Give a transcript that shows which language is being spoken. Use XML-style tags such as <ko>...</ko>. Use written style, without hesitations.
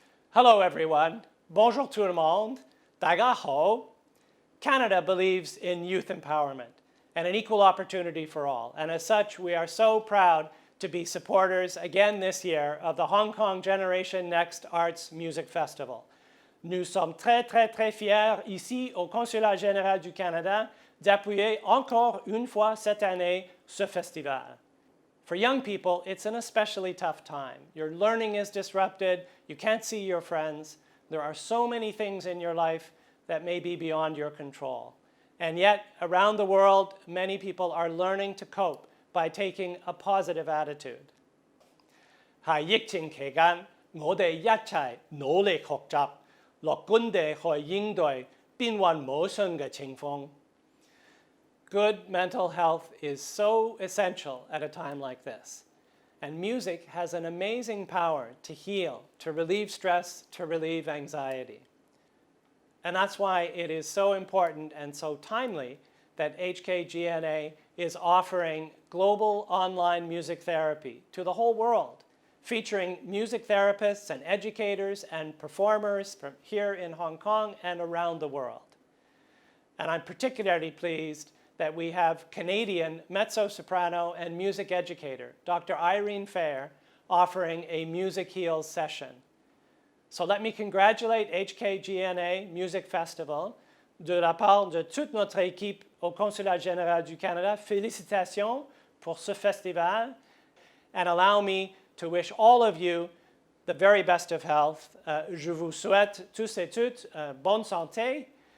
<en>Hello everyone.</en> <fr>Bonjour tout le monde.</fr> <yue>大家好.</yue> <en>Canada believes in youth empowerment and an equal opportunity for all. And as such, we are so proud to be supporters again this year of the Hong Kong Generation Next Arts Music Festival.</en> <fr>Nous sommes très fiers ici au Consulat Général du Canada d'appuyer encore une fois cette année ce festival.</fr> <en>For young people, it's an especially tough time. Your learning is disrupted, you can't see your friends, there are so many things in your life that may be beyond your control. And yet, around the world, many people are learning to cope by taking a positive attitude.</en> <yue>喺疫情期間，我哋一齊努力學習，樂觀地去應對變幻無常嘅情況。</yue> <en>Good mental health is so essential at a time like this. And music has an amazing power to heal, to relieve stress, to relieve anxiety. And that's why it is so important and so timely that HKGNA is offering global online music therapy to the whole world, featuring music therapists and educators and performers from here in Hong Kong and around the world. And I'm particularly pleased that we have Canadian mezzo-soprano and music educator, Dr. Irene Feher, offering a Music Heals session. So let me congratulate HKGNA Music Festival.</en> <fr>De la part de toute notre équipe au Consulat Général du Canada, félicitations pour ce festival.</fr> <en>And allow me to wish all of you the very best of health.</en> <fr>Je vous souhaite tous et toutes bonne santé.</fr>